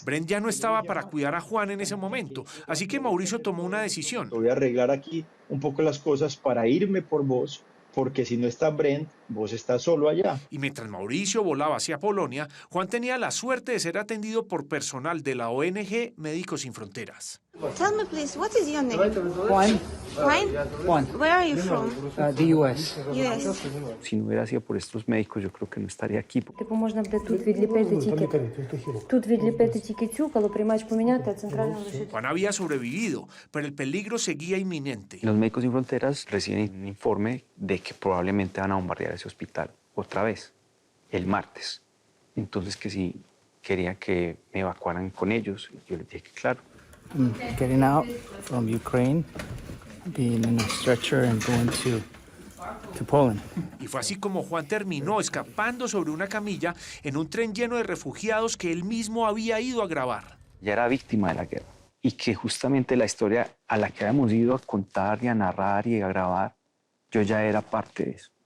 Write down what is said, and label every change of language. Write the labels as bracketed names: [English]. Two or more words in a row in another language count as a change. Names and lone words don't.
[Spanish] Brent ya no estaba para cuidar a Juan en ese momento, así que Mauricio tomó una decisión. Voy a arreglar aquí un poco las cosas para irme por vos, porque si no está Brent, vos estás solo allá. Y mientras Mauricio volaba hacia Polonia, Juan tenía la suerte de ser atendido por personal de la ONG Médicos Sin Fronteras. [English] Tell me, please, what is your name? Juan. Juan? Where are you from? The US. Yes. [Spanish] Si no hubiera sido por estos médicos, yo creo que no estaría aquí. [Ukrainian] Типу можна буде тут відліпити тільки тут відліпити тільки цю, коли приймач поміняти, а центральну лишити. [Spanish] Juan había sobrevivido, pero el peligro seguía inminente. Los Médicos Sin Fronteras reciben un informe de que probablemente van a bombardear ese hospital otra vez, el martes. Entonces que si quería que me evacuaran con ellos, yo les dije que claro. [English] I'm getting out from Ukraine, being in a stretcher and going to Poland. [Spanish] Y fue así como Juan terminó escapando sobre una camilla en un tren lleno de refugiados que él mismo había ido a grabar. Ya era víctima de la guerra y que justamente la historia a la que habíamos ido a contar y a narrar y a grabar, yo ya era parte de eso.